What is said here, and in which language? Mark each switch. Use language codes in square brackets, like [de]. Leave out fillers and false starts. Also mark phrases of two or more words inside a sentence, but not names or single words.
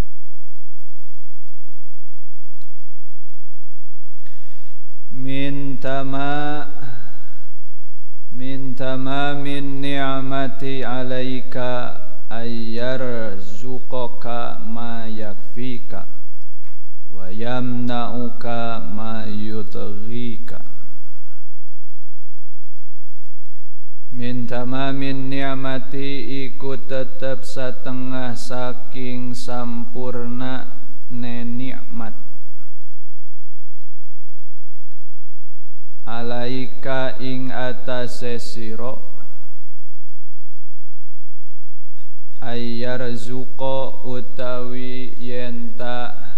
[ar] من تمام النعمة عليك أن يرزقك ما يكفيك ويمنعك ما يطغيك. من تمام النعمة [jv] iku tetep satengah saking sampurna ne nikmat. alaika ing atase sira ayyarzuqa utawi yenta